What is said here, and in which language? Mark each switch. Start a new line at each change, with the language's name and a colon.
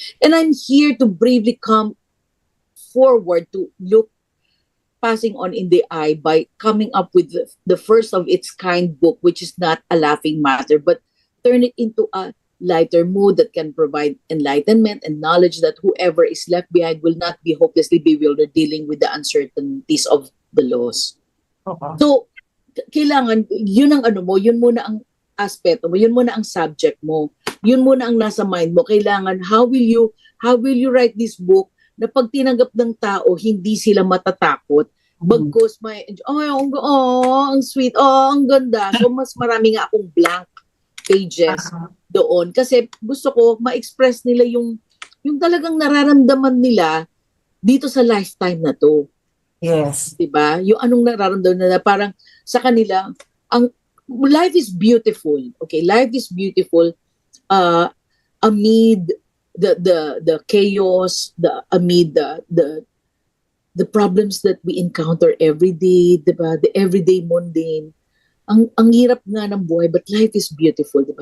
English: And I'm here to bravely come forward to look passing on in the eye by coming up with the first of its kind book, which is not a laughing matter, but turn it into a lighter mood that can provide enlightenment and knowledge that whoever is left behind will not be hopelessly bewildered dealing with the uncertainties of the laws.
Filipino: So, kailangan, yun ang yun muna ang aspeto mo, yun muna ang subject mo, yun muna ang nasa mind mo. Kailangan,
English: how will you write this book
Filipino: na pag tinanggap ng tao, hindi sila matatakot, bagkus ang sweet, ang ganda. So, mas marami nga akong blank pages doon. Kasi gusto ko ma-express nila yung talagang nararamdaman nila dito sa lifetime na to.
English: Yes.
Filipino: Diba? Yung anong nararamdaman nila, parang sa kanila,
English: life is beautiful. Okay, life is beautiful amid the chaos, amid the problems that we encounter every day, diba? The everyday mundane.
Filipino: Ang hirap nga ng buhay,
English: but life is beautiful,
Filipino: diba?